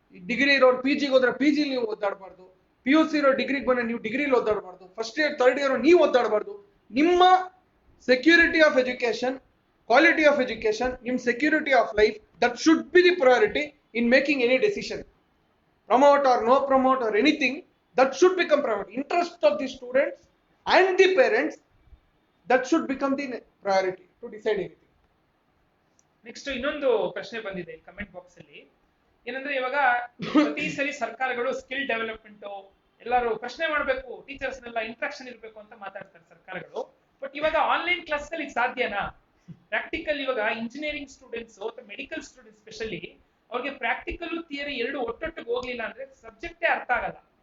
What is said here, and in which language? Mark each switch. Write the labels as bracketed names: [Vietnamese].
[Kannada] Degree ಇರೋರು PG ಹೋದ್ರೆ PG ನೀವು ಒದ್ದಾಡಬಾರ್ದು, PUC ಇರೋ ಡಿಗ್ರಿಗೆ ಬಂದ್ರೆ ನೀವು ಡಿಗ್ರಿಲಿ ಒದ್ದಾಡಬಾರ್ದು, ಫಸ್ಟ್ ಇಯರ್ ಥರ್ಡ್ ಇಯರ್ ನೀವು ಒದ್ದಾಡಬಾರ್ದು. ನಿಮ್ಮ [English] Security of education, quality of education, ನಿಮ್ಮ security of life, that should be the priority in making any decision. Promote or no promote or anything, that should become priority. Interest of the students and the parents, that should become the priority to decide anything. [Kannada] Next ಇನ್ನೊಂದು ಪ್ರಶ್ನೆ ಬಂದಿದೆ comment box ಅಲ್ಲಿ. ಏನಂದ್ರೆ ಇವಾಗ ಪ್ರತಿ ಸರಿ ಸರ್ಕಾರಗಳು skill development ಎಲ್ಲರೂ ಪ್ರಶ್ನೆ ಮಾಡಬೇಕು, ಟೀಚರ್ಸ್ ನೆಲ್ಲ ಇಂಟ್ರಾಕ್ಷನ್ ಇರಬೇಕು ಅಂತ ಮಾತಾಡ್ತಾರೆ ಸರ್ಕಾರಗಳು. ಬಟ್ ಇವಾಗ ಆನ್ಲೈನ್ ಕ್ಲಾಸ್ ಅಲ್ಲಿ ಸಾಧ್ಯನಾ? ಪ್ರಾಕ್ಟಿಕಲ್ ಇವಾಗ ಇಂಜಿನಿಯರಿಂಗ್ ಸ್ಟೂಡೆಂಟ್ಸ್ ಅಥವಾ ಮೆಡಿಕಲ್ ಸ್ಟೂಡೆಂಟ್ಸ್ ಸ್ಪೆಷಲಿ ಅವ್ರಿಗೆ ಪ್ರಾಕ್ಟಿಕಲ್ ಥಿಯರಿ ಎರಡು ಒಟ್ಟೊಟ್ಟಿಗೆ ಹೋಗ್ಲಿಲ್ಲ ಅಂದ್ರೆ ಸಬ್ಜೆಕ್ಟೇ ಅರ್ಥ ಆಗಲ್ಲ.